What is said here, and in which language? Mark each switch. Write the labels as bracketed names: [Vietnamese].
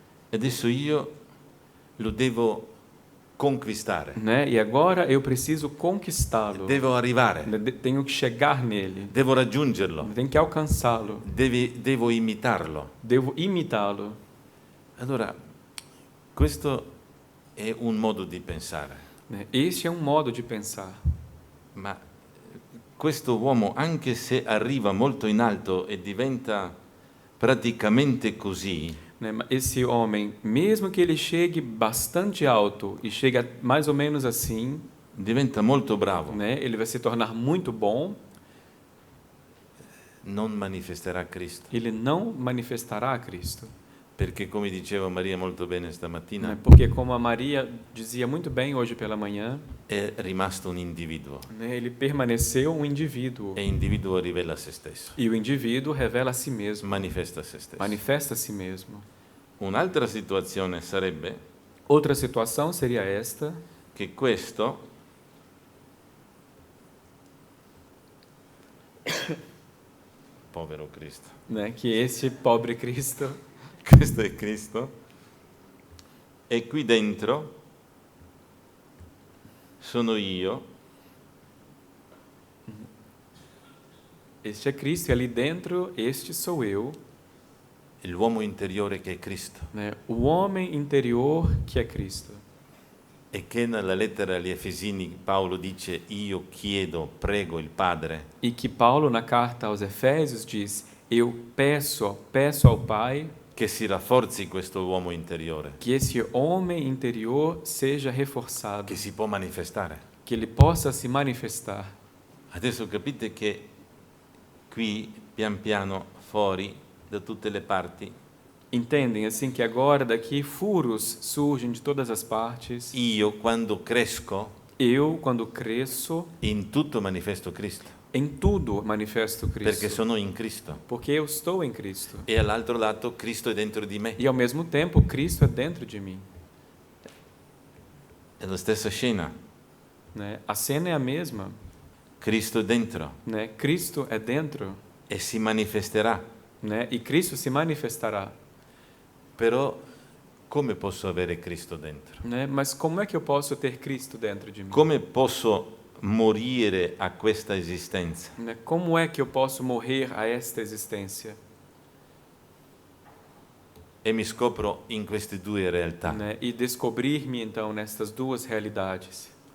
[Italian] E adesso io lo devo conquistare. [Portuguese] Né? E agora eu preciso conquistá-lo. [Italian] Devo arrivare. [Portuguese] Tenho que chegar nele. [Italian] Devo raggiungerlo. [Portuguese] Tenho que alcançá-lo. [Italian] Devo imitarlo. [Portuguese] Devo imitá-lo. [Italian] Allora, questo è un modo di pensare. [Portuguese] Né? Este é um modo de pensar. [Italian] Ma questo uomo, anche se arriva molto in alto e diventa praticamente così, [Portuguese] Né? Esse homem, mesmo que ele chegue bastante alto e chega mais ou menos assim, [Italian] diventa molto bravo, [Portuguese] né? Ele vai se tornar muito bom, [Italian] non manifesterà Cristo. [Portuguese] ele não manifestará a Cristo. [Italian] Perché, come diceva Maria molto bene [Portuguese] Né? [Italian] stamattina, [Portuguese] Porque, como a Maria dizia muito bem hoje pela manhã, [Italian] è rimasto un individuo. [Portuguese] né? Ele permaneceu um indivíduo. [Italian] E individuo rivela se stesso, [Portuguese] E o indivíduo revela a si mesmo, [Italian] manifesta se stesso. [Portuguese] manifesta a si mesmo. [Italian] Un'altra situazione sarebbe [Portuguese] Outra situação seria esta, [Italian] che questo povero Cristo, [Portuguese] né? Que esse pobre Cristo, [Italian] questo è Cristo, e qui dentro sono io, [Portuguese] este é Cristo e ali dentro este sou eu, [Italian] l'uomo interiore che è Cristo. [Portuguese] né? O homem interior que é Cristo. [Italian] E che nella lettera agli Efesini Paolo dice io chiedo, prego il Padre [Portuguese] E que Paulo, na carta aos Efésios, diz: eu peço ao Pai [Italian] che si rafforzi questo uomo interiore, [Portuguese] que esse homem interior seja reforçado, [Italian] che si può manifestare. [Portuguese] que ele possa se manifestar. [Italian] Adesso capite che qui pian piano fuori da tutte le parti [Portuguese] Entendem assim que agora daqui furos surgem de todas as partes. [Italian] io quando cresco [Portuguese] Eu, quando cresço, [Italian] in tutto manifesto Cristo, [Portuguese] em tudo manifesto [Italian] perché [Portuguese] Cristo, [Italian] sono in Cristo [Portuguese] porque eu estou em Cristo. [Italian] e all'altro lato Cristo è dentro di me. [Portuguese] E ao mesmo tempo, Cristo é dentro de mim. [Italian] È la stessa scena, [Portuguese] Né? A cena é a mesma. [Italian] Cristo è dentro [Portuguese] Né? Cristo é dentro, [Italian] e si manifesterà. [Portuguese] né? E Cristo se manifestará. [Italian] Però come posso avere Cristo dentro? [Portuguese] Né? Mas como é que eu posso ter Cristo dentro de mim? [Italian] Come posso morire a questa esistenza? [Portuguese] Né? Como é que eu posso morrer a esta existência? [Italian] E mi scopro in queste due realtà. [Portuguese] Né? E descobrir-me então nestas duas realidades.